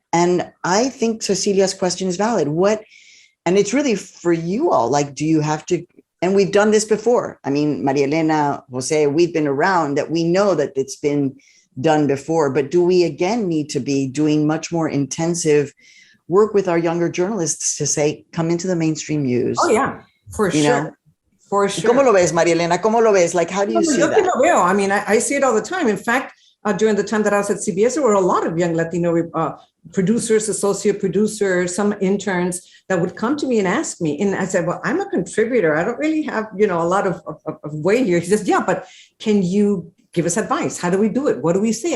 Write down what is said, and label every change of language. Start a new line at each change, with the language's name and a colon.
English: And I think Cecilia's question is valid. And it's really for you all, like, do you have to, and we've done this before. I mean, Maria Elena, Jose, we've been around that we know that it's been done before, but do we again need to be doing much more intensive work with our younger journalists to say, come into the mainstream news? Oh yeah, for sure. For sure.
Spanish: ¿Cómo lo ves, Maria Elena? ¿Cómo lo ves?
English: Like, how do you see that? I mean, I see it all the time. In fact, during the time that I was at CBS, there were a lot of young Latino producers, associate producers, some interns that would come to me and ask me. And I said, well, I'm a contributor. I don't really have, a lot of weight here. He says, yeah, but can you give us advice? How do we do it? What do we say?